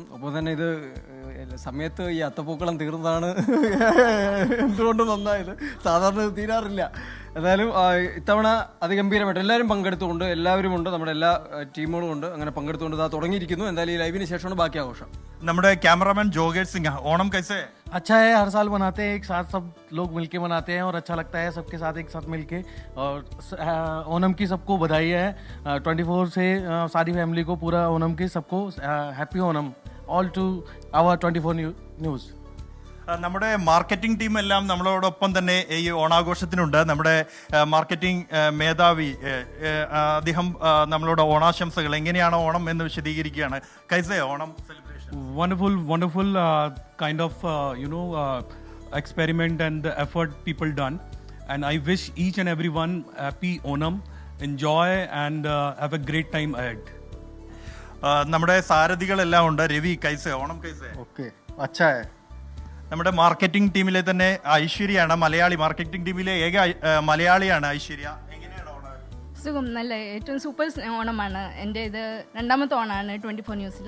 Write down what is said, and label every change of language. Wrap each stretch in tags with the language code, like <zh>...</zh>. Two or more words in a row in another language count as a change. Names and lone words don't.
<ml>അപ്പോൾ തന്നെ ഇത് സമയത്ത് ഈ അത്തപ്പൂക്കളം തീർന്നതാണ് എന്തുകൊണ്ട് നന്നായത്. സാധാരണ ഇത് തീരാറില്ല. എന്തായാലും ഇത്തവണ അതിഗംഭീരമായിട്ട് എല്ലാവരും പങ്കെടുത്തുകൊണ്ട്, എല്ലാവരും ഉണ്ട്, നമ്മുടെ എല്ലാ ടീമുകളും ഉണ്ട്, അങ്ങനെ പങ്കെടുത്തുകൊണ്ട് ഇതാ തുടങ്ങിയിരിക്കുന്നു. എന്തായാലും ഈ ലൈവിന് ശേഷമാണ് ബാക്കി ആഘോഷം. നമ്മുടെ ക്യാമറാമാൻ ജോഗേഷ് സിംഗ്, ഓണം കൈസേ?</ml> <hi>अच्छा है, हर साल मनाते हैं, एक साथ सब लोग मिलके मनाते हैं और अच्छा लगता है सबके साथ एक साथ मिलके। और ओणम की सबको बधाई है 24 से सारी फैमिली को, पूरा ओणम की सबको</hi> <en>happy Onam all to our 24 News.</en> <ml>നമ്മുടെ മാർക്കറ്റിംഗ് ടീം എല്ലാം നമ്മളോടൊപ്പം തന്നെ ഈ ഓണാഘോഷത്തിനുണ്ട്. നമ്മുടെ മാർക്കറ്റിംഗ് മേധാവി അദ്ദേഹം നമ്മളോട് ഓണാശംസകൾ എങ്ങനെയാണ് ഓണം എന്ന് വിശദീകരിക്കുകയാണ്.</ml> <hi>कैसे ओणम सेलिब्रेशन?</hi> <en>Wonderful kind of experiment and the effort people done, and I wish each and everyone happy Onam, enjoy and have a great time ahead.</en> <ml>നമ്മുടെ സാരഥികളെല്ലാം ഉണ്ട്. രവി, കൈസേ ഓണം? കൈസേ?</ml> <hi>ओके, अच्छा.</hi> <ml>നമ്മുടെ മാർക്കറ്റിംഗ് ടീമിലെ തന്നെ ഐശ്വര്യയാണ് മലയാളി. മാർക്കറ്റിംഗ് ടീമിലെ ഏക മലയാളിയാണ് ഐശ്വര്യ. എങ്ങനെയാണ് ഓണം? സുഖം, നല്ല ഏറ്റവും സൂപ്പർ ഓണമാണ്. എൻ്റെ ഇത് രണ്ടാമത്തെ ഓണമാണ് 24 ന്യൂസിൽ.</ml>